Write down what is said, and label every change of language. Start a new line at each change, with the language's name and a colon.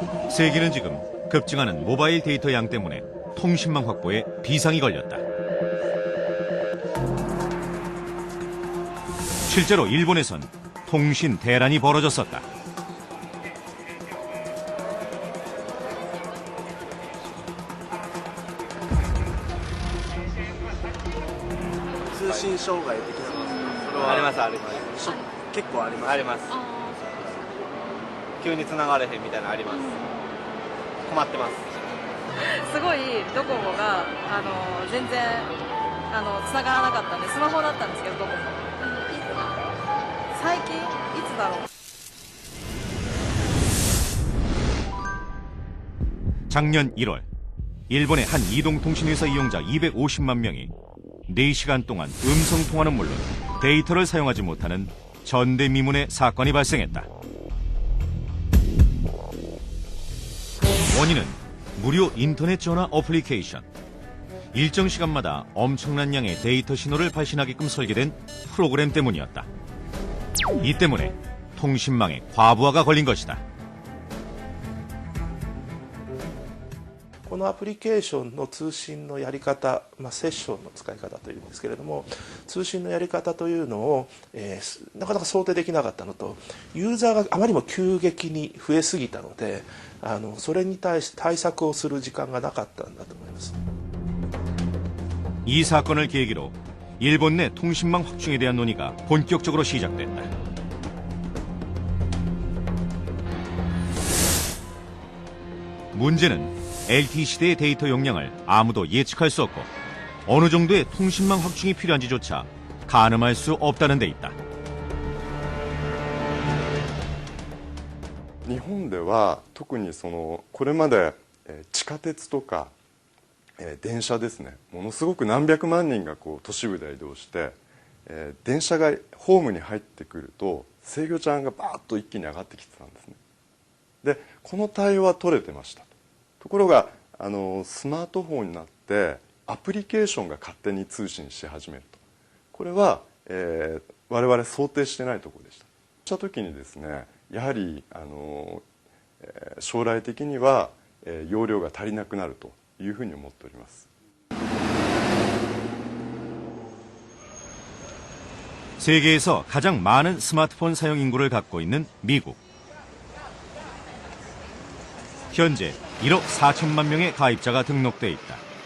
Korean: 세계는 지금 급증하는 모바일 데이터 양 때문에 통신망 확보에 비상이 걸렸다. 실제로 일본에선 통신 대란이 벌어졌었다. 통신
Japanese: 障害的なのありますあります結構ありますあります急に繋がれへんみたいなのあります困ってますすごいドコモが全然繋がらなかったんでスマホだったんですけどドコモ最近いつだろう
Korean: 작년 1월 일본의 한 이동통신회사 이용자 250만 명이 4시간 동안 음성통화는 물론 데이터를 사용하지 못하는 전대미문의 사건이 발생했다. 원인은 무료 인터넷 전화 어플리케이션. 일정 시간마다 엄청난 양의 데이터 신호를 발신하게끔 설계된 프로그램 때문이었다. 이 때문에 통신망에 과부하가 걸린 것이다.
Japanese: このアプリケーションの通信のやり方、セッションの使い方というんですけれども、通信のやり方というのを、なかなか想定できなかったのと、ユーザーがあまりにも急激に増えすぎたので、それに対して対策をする時間がなかったんだと思います。
Korean: 이 사건을 계기로 일본 내 통신망 확충에 대한 논의가 본격적으로 시작됐다. 문제는 LTE 시대의 데이터 용량을 아무도 예측할 수 없고 어느 정도의 통신망 확충이 필요한지조차 가늠할 수 없다는 데 있다.
Japanese: 日本では特にこれまで地下鉄とか電車ですね、ものすごく何百万人が都市部で移動して、電車がホームに入ってくると制御ちゃんがバーッと一気に上がってきてたんですね。でこの対応は取れてました。ところがスマートフォンになってアプリケーションが勝手に通信し始めると、これは、我々想定してないところでした。そうした時にですね、やはり将来的には、容量が足りなくなるというふうに思っております。
Korean: 세계에서 가장 많은 스마트폰 사용 인구를 갖고 있는 미국. 현재 1억 4천만 명의 가입자가 등록돼 있다.